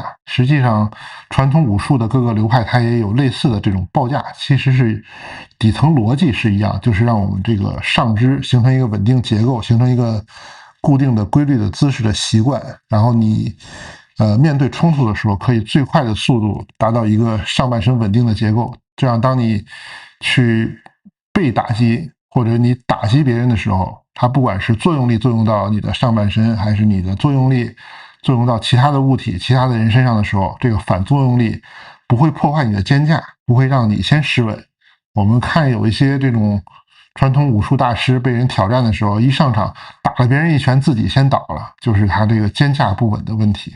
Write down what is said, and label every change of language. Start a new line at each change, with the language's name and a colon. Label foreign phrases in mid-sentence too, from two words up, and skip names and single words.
Chinese: 實際上傳統武術的各個流派它也有類似的這種抱架，其實是底層邏輯是一樣，就是讓我們這個上肢形成一個穩定結構，形成一個固定的規律的姿勢的習慣，然後你面對衝突的時候可以最快的速度達到一個上半身穩定的結構，這樣當你去被打擊或者你打擊別人的時候，它不管是作用力作用到你的上半身，還是你的作用力作用到其他的物体、其他的人身上的時候，这個反作用力不會破壞你的肩架，不會讓你先失穩。我們看有一些這種傳統武術大師被人挑戰的時候，一上場打了別人一拳，自己先倒了，就是他這個肩架不穩的問題。